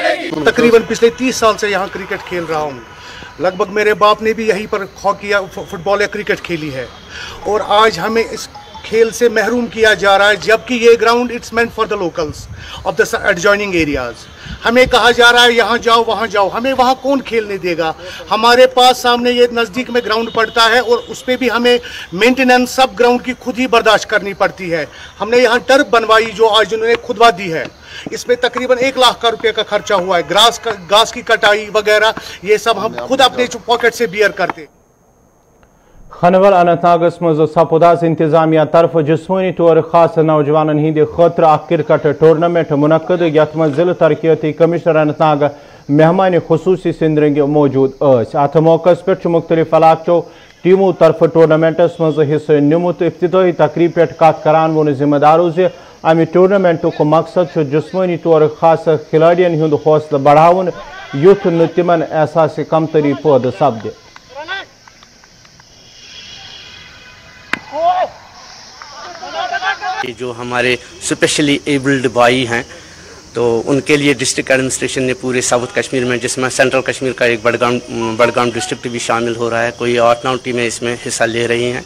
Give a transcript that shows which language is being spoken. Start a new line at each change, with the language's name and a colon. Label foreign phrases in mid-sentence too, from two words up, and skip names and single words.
Hindi: तकरीबन पिछले 30 साल से यहाँ क्रिकेट खेल रहा हूँ। लगभग मेरे बाप ने भी यहीं पर हॉकी या फुटबॉल या क्रिकेट खेली है, और आज हमें इस खेल से महरूम किया जा रहा है, जबकि ये ग्राउंड
English: it's meant for the locals of the adjoining areas.
Hindi: हमें कहा जा रहा है यहाँ जाओ वहाँ जाओ, हमें वहाँ कौन खेलने देगा? हमारे पास सामने ये नज़दीक में ग्राउंड पड़ता है, और उस पर भी हमें मेंटेनेंस सब ग्राउंड की खुद ही बर्दाश्त करनी पड़ती है। हमने यहाँ टर्फ बनवाई जो आज उन्होंने खुदवा दी है, इसमें तकरीबन 1 लाख रुपए का खर्चा हुआ है। घास की कटाई वगैरह ये सब हम खुद अपने पॉकेट से बियर करते।
Kashmiri: खनवल अनंतनागस मज सपुदास इंतजामिया तरफ जिस्मानी तौर खास नौजवान हिंद खतर क्रिकेट टूर्नामेंट मुनक्कद, यथ मज जिला तरक्याती कमिश्नर अनंतनाग मेहमान खुसूसी सिंदरंग मौजूद। अत मौके पे मुख्तलिफ इलाकों टीमों तरफ टूर्नामेंटस मज हिस्सा निमुत। इब्तिदाई तकरीब पे कत करान वोन जिम्मेदारों से अमि टूर्नामेंटुक मकसद जिस्मानी तौर खास खिलाड़ियन हुंद हौसला बढ़ावन, युथ न तिमन एहसास कमतरी पैदा सपदे।
Hindi: जो हमारे
English: specially abled
Hindi: भाई हैं, तो उनके लिए
English: district administration
Hindi: ने पूरे साउथ कश्मीर में, जिसमें सेंट्रल कश्मीर का एक बडगाम डिस्ट्रिक्ट भी शामिल हो रहा है, कोई 8-9 टीमें इसमें हिस्सा ले रही हैं।